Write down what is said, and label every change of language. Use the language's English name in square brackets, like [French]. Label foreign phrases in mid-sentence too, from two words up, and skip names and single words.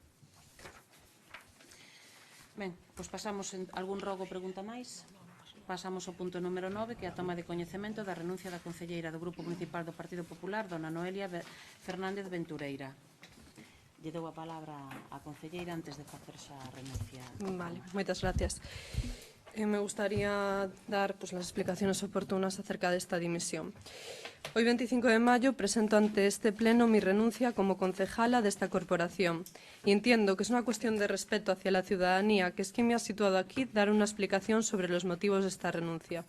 [Galician] Ben, pois pasamos algún rogo pregunta máis. Pasamos ao punto número 9, que é a toma de coñecemento da renuncia da concelleira do Grupo Municipal do Partido Popular, dona Noelia Fernández Ventureira. Lle dou a palabra á concelleira antes de facer xa a renuncia. Vale, moitas gracias. [Spanish] Me gustaría dar las explicaciones oportunas acerca de esta dimisión. Hoy, 25 de mayo, presento ante este pleno mi renuncia como concejala de esta corporación y entiendo que es una cuestión de respeto hacia la ciudadanía, que es quien me ha situado aquí, dar una explicación sobre los motivos de esta renuncia.